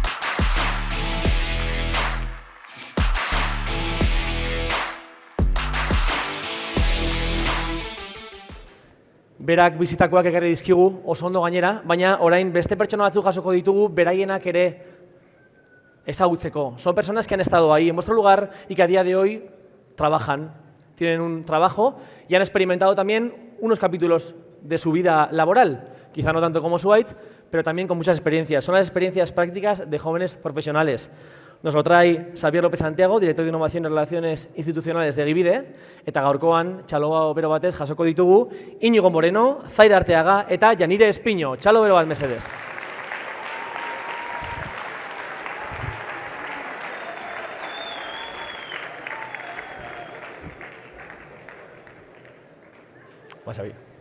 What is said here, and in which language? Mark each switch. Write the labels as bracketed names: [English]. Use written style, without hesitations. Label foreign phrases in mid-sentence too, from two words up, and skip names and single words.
[Basque] Berak bizitakoak ekarri dizkigu oso ondo gainera, baina orain beste pertsona batzuk jasoko ditugu beraienak ere ezagutzeko. [Spanish] Son personas que han estado ahí en vuestro lugar y que a día de hoy trabajan, tienen un trabajo y han experimentado también unos capítulos de su vida laboral, quizá no tanto como Suait, pero también con muchas experiencias. Son las experiencias prácticas de jóvenes profesionales. Nos lo trae Xabier López Santiago, director de Innovación y Relaciones Institucionales de Gibide, [Basque] eta gaurkoan txalo bero batez jasoko ditugu Iñigo Moreno, Zaira Arteaga eta Janire Espiño. Txalo bero bat mesedez. Ba, Xabi.